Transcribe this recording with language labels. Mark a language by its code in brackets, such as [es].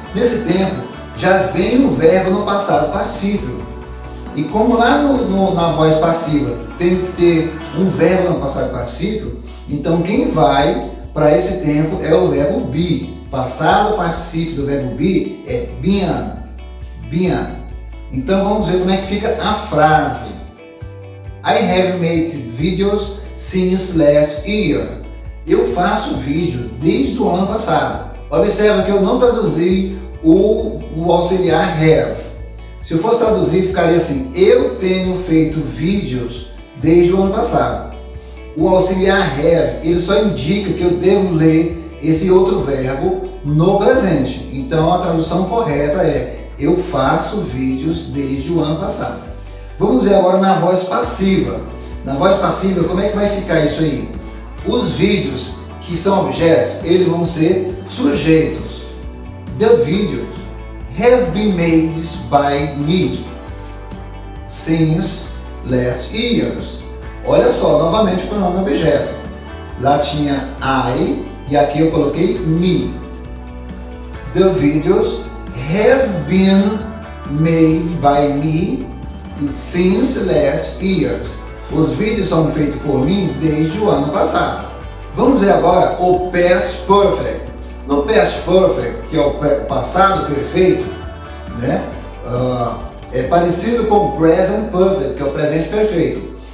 [pt] Nesse tempo já vem o verbo no passado particípio, e como lá na voz passiva tem que ter um verbo no passado particípio, então quem vai para esse tempo é o verbo be. Passado particípio do verbo be é been. Então vamos ver como é que fica a frase. [en] I have made videos since last year. [pt] Eu faço vídeo desde o ano passado. Observa que eu não traduzi o auxiliar have. Se eu fosse traduzir, ficaria assim: eu tenho feito vídeos desde o ano passado. O auxiliar have, ele só indica que eu devo ler esse outro verbo no presente. Então a tradução correta é: eu faço vídeos desde o ano passado. Vamos ver agora na voz passiva. Na voz passiva, como é que vai ficar isso aí? Os vídeos que são objetos, eles vão ser sujeitos. [en] The videos have been made by me since last years. [pt] Olha só, novamente o pronome objeto. Lá tinha I e aqui eu coloquei me. [en] The videos have been made by me since last year. [pt] Os vídeos são feitos por mim desde o ano passado. Vamos ver agora o past perfect. No past perfect, que é o passado perfeito, né? É parecido com o present perfect, que é o presente perfeito.